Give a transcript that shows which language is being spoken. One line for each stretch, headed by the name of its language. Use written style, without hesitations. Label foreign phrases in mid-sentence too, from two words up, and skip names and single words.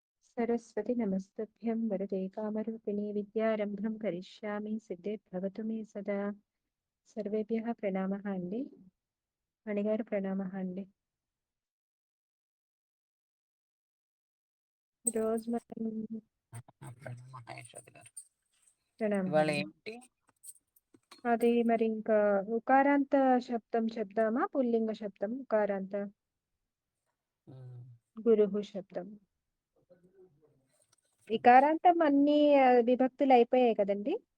Sanskrit: सरस्वती नमस्तभ्यं वरदे कामरूपिणी विद्यारम्भं करिष्यामि सिद्धिर्भवतु मे सदा सर्वेभ्यः
Telugu: ప్రణామः అండి మణిగారు ప్రణామः అండి రోజు మనం ఇవాళ ఏమిటి? అది మరి ఇంకా ఉకారాంత శబ్దం చెప్దామా పుల్లింగ శబ్దం ఉకారాంత గురుహు శబ్దం ఇకారాంతం అన్ని విభక్తులు అయిపోయాయి కదండి